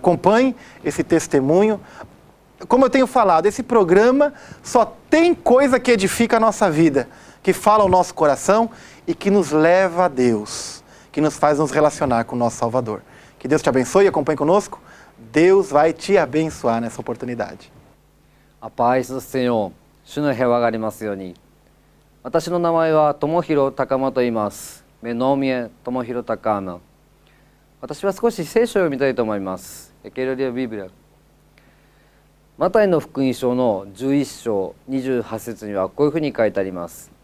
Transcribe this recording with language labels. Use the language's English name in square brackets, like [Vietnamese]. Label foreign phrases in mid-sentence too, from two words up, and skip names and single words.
[Portuguese] Acompanhe esse testemunho. Como eu tenho falado, esse programa só tem coisa que edifica a nossa vida, que fala ao nosso coração e que nos leva a Deus, que nos faz nos relacionar com o nosso Salvador. Que Deus te abençoe e acompanhe conosco. Deus vai te abençoar nessa oportunidade. A paz do Senhor, [Japanese] 主の平和がありますように。私の名前は友広高間と言います。目の宮友広高間。私は少し聖書を読みたいと思います。エケルリア・ビブリア。マタイの福音書の11章28節にはこういうふうに書いてあります。